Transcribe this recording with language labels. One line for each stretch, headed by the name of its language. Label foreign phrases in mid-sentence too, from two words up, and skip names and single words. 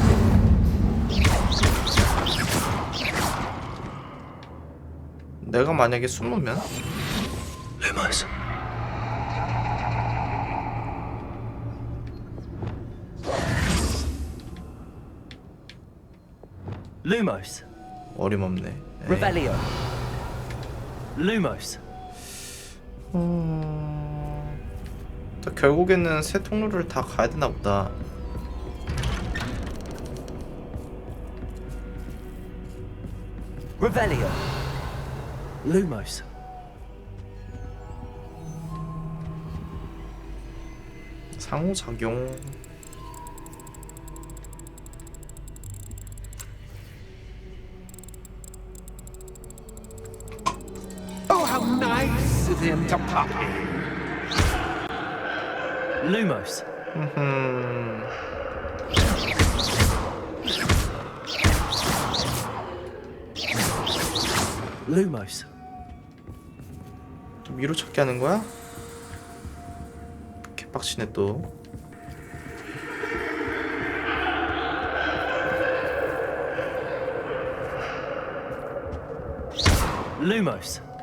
Korean: 내가 만약에 숨으면 Lumos. Lumos. 어림없네. 에이. Revelio. Lumos. 또 결국에는 새 통로를 다 가야 되나 보다. Revelio. Lumos. 상호작용.
English: Oh, how nice of him to pop in.
Korean: Lumos. Lumos. 또 미로 찾기 하는 거야? 개빡치네 또. Lumos.